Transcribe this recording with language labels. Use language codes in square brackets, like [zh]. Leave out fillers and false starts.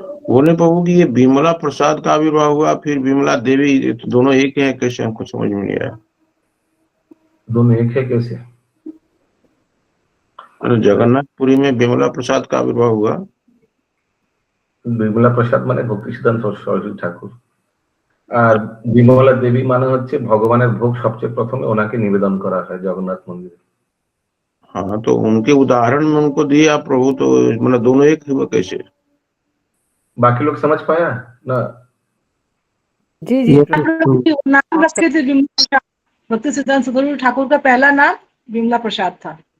[hi] बोले प्रभु की ये बिमला प्रसाद का आविर्भाव हुआ, फिर बिमला देवी, दोनों एक है कैसे? हमको समझ में नहीं आया। दोनों एक है कैसे? जगन्नाथपुरी में बिमला प्रसाद का आविर्भाव हुआ। [bn] বিমলা প্রসাদ মানে ভক্তি সিদ্ধান্ত সরস্বতী ঠাকুর, আর বিমলা দেবী মানে হচ্ছে ভগবানের ভোগ সবচেয়ে প্রথমে ওনাকে নিবেদন করা হয় জগন্নাথ মন্দিরে। [hi] हाँ, तो उनके उदाहरण में उनको दिया प्रभु, तो मतलब दोनों एक हुआ कैसे? बाकी लोग समझ पाया ना? जी जी, नाम रखे थे भक्ति सिद्धांत सदगुरु ठाकुर का पहला नाम बिमला प्रसाद था।